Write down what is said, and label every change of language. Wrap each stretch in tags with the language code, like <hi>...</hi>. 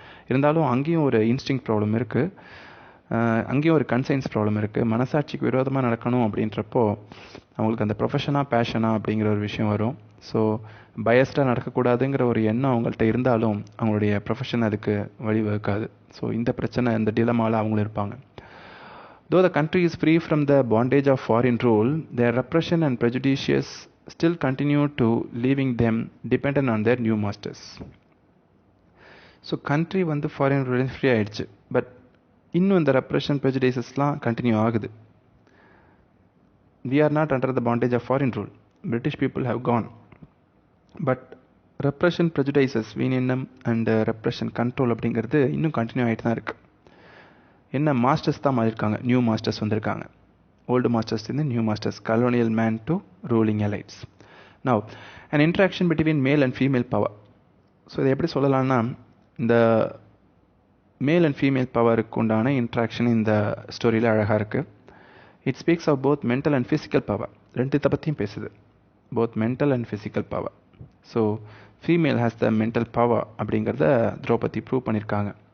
<ta>இருந்தாலும் அங்கேயும் ஒரு இன்ஸ்டிங் ப்ராப்ளம் இருக்குது, அங்கேயும் ஒரு கன்சைன்ஸ் ப்ராப்ளம் இருக்குது. மனசாட்சிக்கு விரோதமாக நடக்கணும் அப்படின்றப்போ அவங்களுக்கு அந்த ப்ரொஃபஷனாக பேஷனா அப்படிங்கிற ஒரு விஷயம் வரும். ஸோ பயஸ்டாக நடக்கக்கூடாதுங்கிற ஒரு எண்ணம் அவங்கள்ட்ட இருந்தாலும் அவங்களுடைய ப்ரொஃபஷன் அதுக்கு வழிவகுக்காது. ஸோ இந்த பிரச்சனை, இந்த டிலமாவில் அவங்களும் இருப்பாங்க.</ta> <en>Though the country is free from the bondage of foreign rule, their repression and prejudices still continue to leaving them dependent on their new masters.</en> <ta>So country வந்து ஃபாரின் ரூல் ஃப்ரீ ஆகிடுச்சு, but இன்னும் இந்த repression ப்ரெஜுடிசஸ்லாம் continue ஆகுது.</ta> <en>We are not under the bondage of foreign rule. British people have gone. But repression prejudices,</en> <ta>வீணினம் and repression control அப்படிங்கிறது இன்னும் continue ஆகிட்டு தான் இருக்குது. என்ன மாஸ்டர்ஸ் தான் மாறியிருக்காங்க, நியூ மாஸ்டர்ஸ் வந்திருக்காங்க.</ta> <en>old masters to the new masters, colonial man to ruling elites. Now, an interaction between male and female power.</en> <ta>So இதை எப்படி சொல்லலாம்னா, இந்த மேல் அண்ட் ஃபீமேல் பவருக்கு உண்டான இன்ட்ராக்ஷன் இந்த ஸ்டோரியில் அழகாக இருக்குது.</ta> <en>It speaks of both mental and physical power.</en> <ta>ரெண்டுத்தை பற்றியும் பேசுது,</ta> <en>Both mental and physical power. So female has the mental power</en> <ta>அப்படிங்கிறத திரௌபதி ப்ரூவ் பண்ணியிருக்காங்க.</ta>